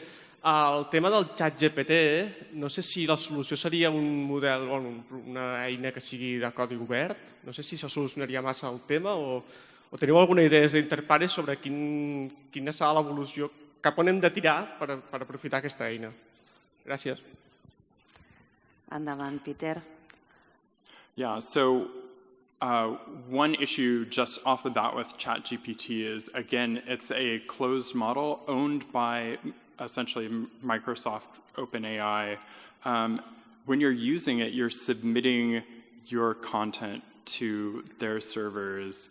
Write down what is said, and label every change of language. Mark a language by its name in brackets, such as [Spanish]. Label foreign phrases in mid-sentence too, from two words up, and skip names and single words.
[Catalan] El tema del xat GPT, no sé si la solució seria un model o una eina que sigui de codi obert. No sé si això solucionaria massa el tema o teniu alguna idea des d'Interpares sobre quina serà l'evolució, cap on hem de tirar per aprofitar aquesta eina. Gràcies. Endavant, Peter. [English] Yeah, so one issue just off the bat with ChatGPT is, again, it's a closed model owned by essentially Microsoft OpenAI. When you're using it, you're submitting your content to their servers.